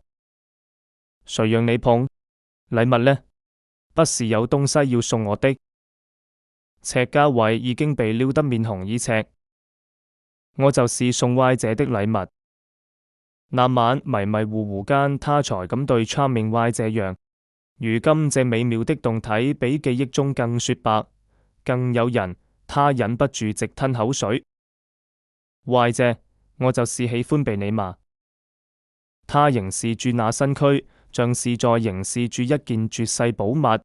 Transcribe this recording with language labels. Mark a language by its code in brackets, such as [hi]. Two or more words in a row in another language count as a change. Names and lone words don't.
[zh] 誰讓你碰？禮物呢？不是有東西要送我的？赤家衛已經被撩得面紅耳赤。我就是送歪姐的禮物。那晚迷迷糊糊間，他才敢對查明慧這樣。如今這美妙的動體比記憶中更雪白，更誘人，他忍不住直吞口水。慧姐，我就是喜歡被你嘛。他凝視住那身軀，像是在凝視住一件絕世寶物。